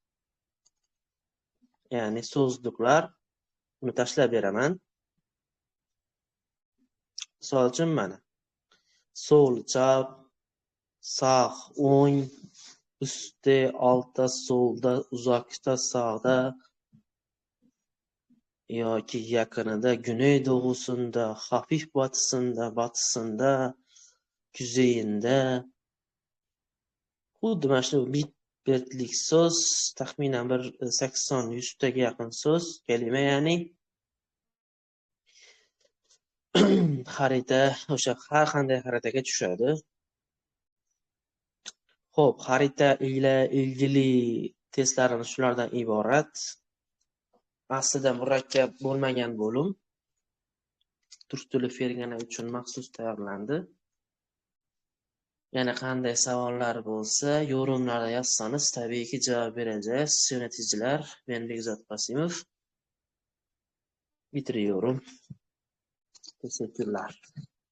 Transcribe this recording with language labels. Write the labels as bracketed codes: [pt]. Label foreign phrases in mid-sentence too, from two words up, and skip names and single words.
[uz] Ya'ni so'zliklar. Buni tashlab beraman. Misol uchun mana. So'l, chap, saq, o'ng, ustda, altda, so'lda, uzoqda, sağda yoki yaqinida, [tr] güney doğusunda, hafif batısında, kuzeyinde. [uz] Xuddi mana shu bitlik so'z, taxminan bir 80-100 taga yaqin so'z, kalima ya'ni xarita o'sha har qanday xaritaga tushadi. Xo'p, xarita [tr] ila ilgili [uz] testlarimiz shulardan iborat. Aslida murakkab bo'lmagan bo'lim. Turk tili fergana uchun maxsus tayyorlandi. Yana qanday savollar bo'lsa, yorumlarda yozsangiz, tabiiyki javob bereceğiz. [tr] Yöneticiler, ben Bekzat Qasimov. Bitiriyorum. Teşekkürler.